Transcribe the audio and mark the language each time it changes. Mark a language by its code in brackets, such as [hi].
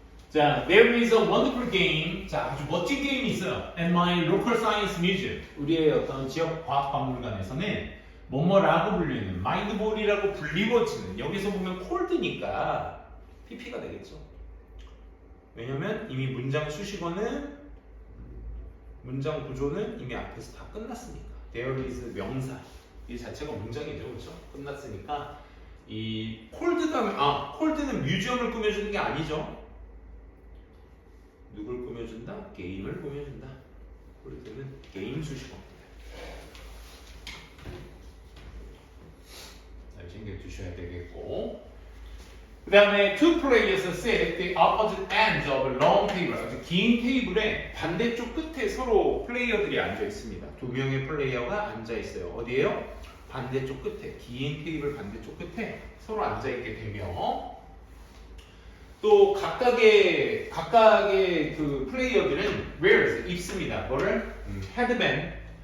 [en] 자, there is a wonderful game. [ko] 자, 아주 멋진 게임이 있어요. [en] At my local science museum. [ko] 우리의 어떤 지역 과학박물관에서는 뭐뭐라고 불리는 마인드볼이라고 불리워지는 여기서 보면 콜드니까 PP가 되겠죠. 왜냐면 이미 문장 수식어는 문장 구조는 이미 앞에서 다 끝났으니까. [en] There is 명사. [ko] 이 자체가 문장이죠, 그렇죠? 끝났으니까 이 콜드는 뮤지엄을 꾸며주는 게 아니죠. 누굴 꾸며준다? 게임을 꾸며준다. 콜드는 게임 수식어입니다. 잘 챙겨주셔야 되겠고, 그 다음에 [en] two players sit the opposite ends of a long table. [ko] 아주 긴 테이블에 반대쪽 끝에 서로 플레이어들이 앉아 있습니다. 두 명의 플레이어가 앉아 있어요. 어디에요? 반대쪽 끝에, 긴 테이블 반대쪽 끝에 서로 앉아 있게 되며, 또 각각의 그 플레이어들은 wears 입습니다. 뭐를? 헤드밴드.